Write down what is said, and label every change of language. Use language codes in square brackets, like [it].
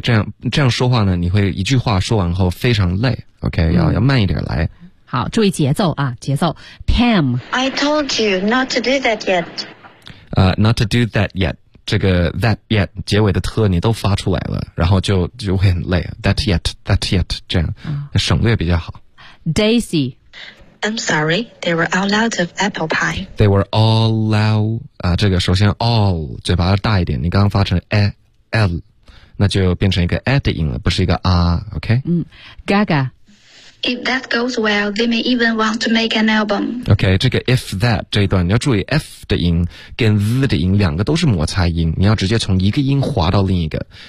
[zh] 这样说话呢你会一句话说完后非常累 ,OK? 要慢一点来。好注意节奏啊节奏。Pam, [en] I told you not to do that yet. Not to do that yet. [zh] 这个 that yet 结尾的特你都发出来了，然后就会很累。 [en] That yet [zh] 这样，省略比较好。 Daisy, [en] I'm sorry, they were all out of apple pie. They were all out [zh] 这个首先 all 嘴巴大一点，你刚刚发成 a l， 那就变成一个 a 的音了，不是一个 r。OK。 Gaga, [en] if that goes well, they may even want to make an album. [zh] OK， 这个 if that 这一段你要注意 f。的音跟 z 的音两个都是摩擦音，你要直接从一个音滑到另一个。